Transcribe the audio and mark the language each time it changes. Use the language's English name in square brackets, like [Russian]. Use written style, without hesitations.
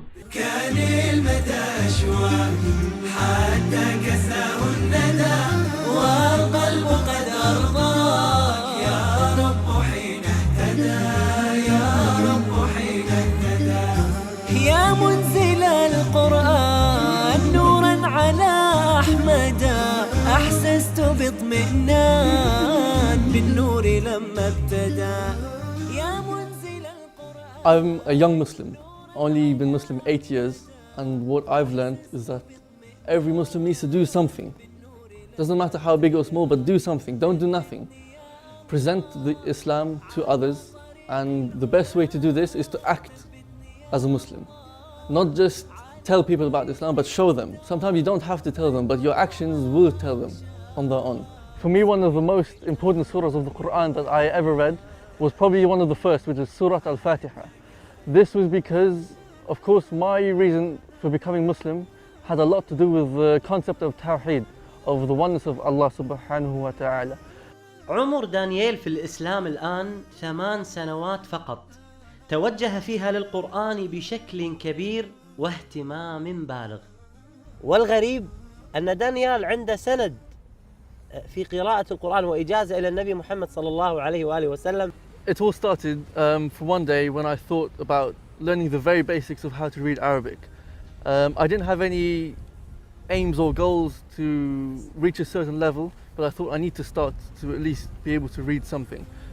[Arabic] كان المدى أشواق حتى كساه الندى والقلب قد أرضاك يا رب حين اهتدى يا رب حين اهتدى يا منزل القرآن نورا على أحمد أحسست باطمئنان بالنور لما ابتدى يا منزل القرآن. [English] I'm a young Muslim, only been Muslim 8 years, and what I've learned is that every Muslim needs to do something. Doesn't matter how big or small, but do something, don't do nothing. Present the Islam to others, and the best way to do this is to act as a Muslim. Not just tell people about Islam, but show them. Sometimes you don't have to tell them, but your actions will tell them on their own. For me, one of the most important surahs of the Quran that I ever read was probably one of the first, which is Surah Al-Fatiha. This was because, of course, my reason for becoming Muslim had a lot to do with the concept of Tawheed, of the oneness of Allah subhanahu wa ta'ala. [Arabic] عمر دانييل في الإسلام الآن 8 سنوات فقط، توجه فيها للقرآن بشكل كبير واهتمام بالغ. والغريب أن دانيال عنده سند في قراءة القرآن وإجازة إلى النبي محمد صلى الله عليه وآله وسلم. [English] It all started for one day when I thought about learning the very basics of how to read Arabic. I didn't have any aims or goals to reach a certain level, but I thought I need to start to at least be able to read something.